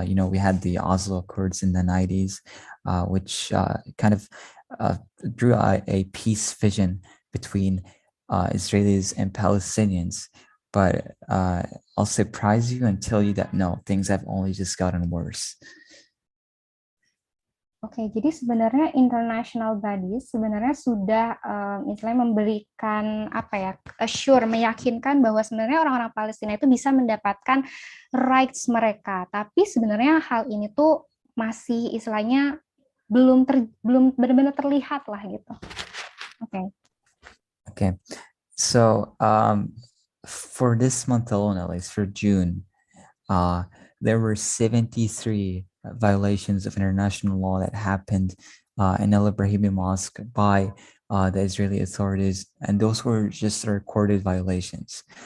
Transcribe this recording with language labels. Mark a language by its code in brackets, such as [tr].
[en] We had the Oslo Accords in the 90s, which kind of drew a peace vision between Israelis and Palestinians. But I'll surprise you and tell you that no, things have only just gotten worse. [id] Oke, jadi sebenarnya international bodies sebenarnya sudah misalnya memberikan meyakinkan bahwa sebenarnya orang-orang Palestina itu bisa mendapatkan rights mereka. Tapi sebenarnya hal ini tuh masih istilahnya belum benar-benar terlihat lah gitu. Oke. [en] Okay. So for this month alone, at least for June, there were 73 violations of international law that happened in Al Ibrahimi Mosque by the Israeli authorities, and those were just recorded violations.